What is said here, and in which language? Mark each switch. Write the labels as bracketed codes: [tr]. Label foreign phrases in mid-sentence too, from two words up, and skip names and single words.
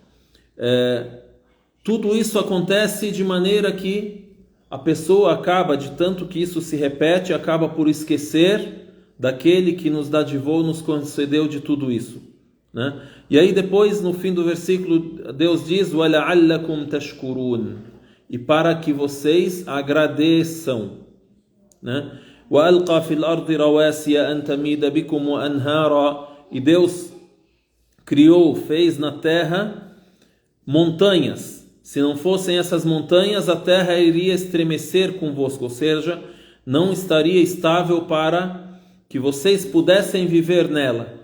[pt] Tudo isso acontece de maneira que a pessoa acaba, de tanto que isso se repete, acaba por esquecer daquele que nos dadivou, nos concedeu de tudo isso, né? E aí depois, no fim do versículo, Deus diz, [ar] وَلَعَلَّكُمْ تَشْكُرُونَ, [pt] e para que vocês agradeçam, né? [ar] وَأَلْقَى فِي الْأَرْضِ رَوَاسِيَ أَن تَمِيدَ بِكُمْ وَأَنْهَارًا, [pt] e Deus criou, fez na terra montanhas. Se não fossem essas montanhas, a terra iria estremecer convosco, ou seja, não estaria estável para que vocês pudessem viver nela.